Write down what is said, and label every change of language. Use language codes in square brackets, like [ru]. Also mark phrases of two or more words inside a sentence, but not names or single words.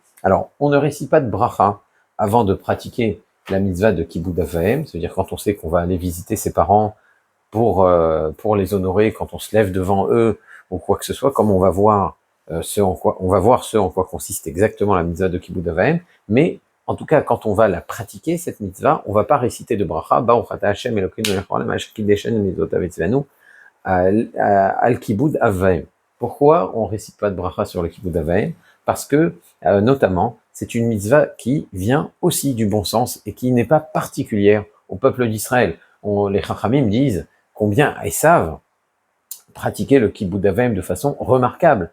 [fr] Alors, on ne récite pas de bracha avant de pratiquer la mitzvah de [he] כיבוד אב ואם, [fr] c'est-à-dire quand on sait qu'on va aller visiter ses parents pour les honorer, quand on se lève devant eux ou quoi que ce soit, comme on va voir ce en quoi consiste exactement la mitzvah de [he] כיבוד אב ואם, [fr] mais en tout cas, quand on va la pratiquer, cette mitzvah, on va pas réciter de bracha, [he] ברוך אתה השם אלוקינו מלך העולם אשר קדשנו מצוותיו וציוונו על כיבוד אב ואם. [fr] Pourquoi on récite pas de bracha sur le [he] כיבוד אב ואם? [fr] Parce que, notamment, c'est une mitzvah qui vient aussi du bon sens et qui n'est pas particulière au peuple d'Israël. Les Chachamim disent combien Esav pratiquait le [he] כיבוד אב ואם [fr] de façon remarquable.